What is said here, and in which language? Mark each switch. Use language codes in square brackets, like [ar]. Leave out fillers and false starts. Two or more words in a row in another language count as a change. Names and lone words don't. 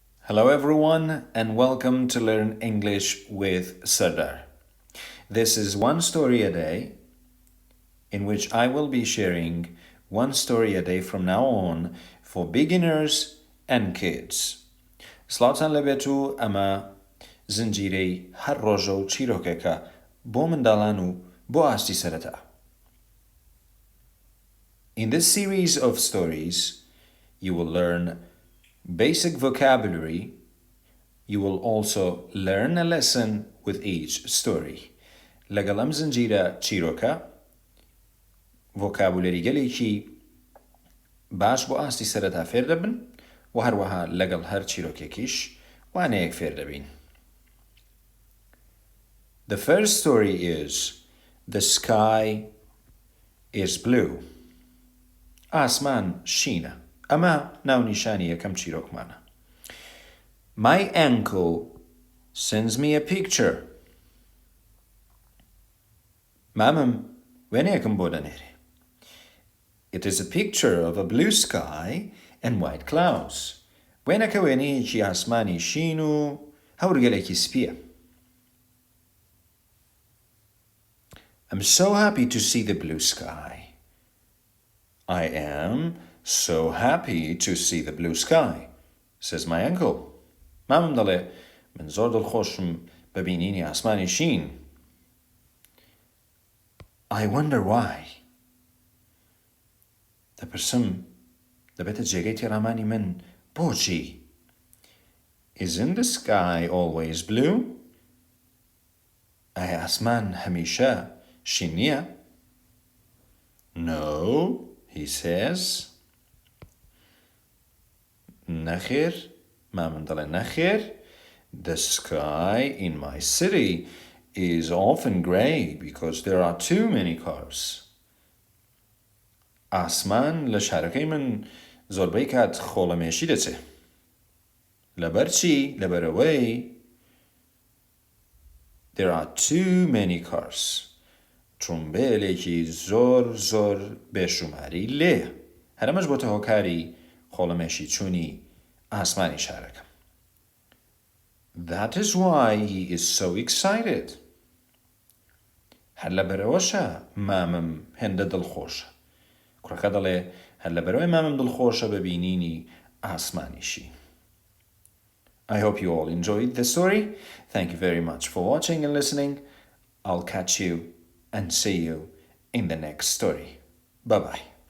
[en] Hello everyone and welcome to Learn English with Sardar. This is one story a day in which I will be sharing one story a day from now on for beginners and kids. [ckb] سلاوتان لبێتو ئەمە زنجیرەی هەر ڕۆژە و چیرۆکێکە بۆ منداڵان و بۆ ئاستی سەرەتا. [en] In this series of stories, you will learn basic vocabulary. You will also learn a lesson with each story. [ckb] لەگەڵ ئەم زنجیرە چیرۆکە vocabulary گەلێکی باش بۆ ئاستی سەرەتا فێر دەبن و هەروەها لەگەڵ هەر چیرۆکێکیش وانەیەک فێر دەبین. [en] The first story is The sky is blue. [ckb] ئاسمان شینە. ئەمە ناونیشانی یەکەم چیرۆکمانە. [en] My uncle sends me a picture. [ckb] مامم وێنەیەکم بۆ دەنێرێ. [en] It is a picture of a blue sky and white clouds. [ckb] وێنەکە وێنەیەکی ئاسمانی شین و هەورگەلێکی سپیە. [en] I'm so happy to see the blue sky. I am so happy to see the blue sky, says my uncle. [ckb] مامم دەڵێ من زۆر دڵخۆشم بەبینینی ئاسمانی شین. [en] I wonder why. [ckb] دەپرسم دەبێتە جێگەی تێڕامانی من بۆچی؟ [en] Isn't the sky always blue? [ckb] ئایا ئاسمان هەمیشە شین نییە؟ [en] No, he says. [ckb] نەخێر، مامن دەڵێ نەخێر. [en] The sky in my city is often grey because there are too many cars. [ckb] ئاسمان لە شارەکەی من زۆربەی کات خۆڵەمێشی دەچێ. لەبەر چی؟ لەبەرەوەی [en] there are too many cars. [ckb] ترومبێلێکی زۆر بێشوماری لێیە. هەرەمەش بۆتە هۆکاری خۆڵەمێشی چوونی ئاسمانی شارەکەم. [en] That is why he is so excited. [ckb] هەر لەبەرەوەشە مامم هێندە دڵخۆشە. کوڕەکە دەڵێ هەر لەبەرەوەی مامم دڵخۆشە بەبینینی ئاسمانیشی. [en] I hope you all enjoyed the story. Thank you very much for watching and listening. I'll catch you and see you in the next story. Bye-bye.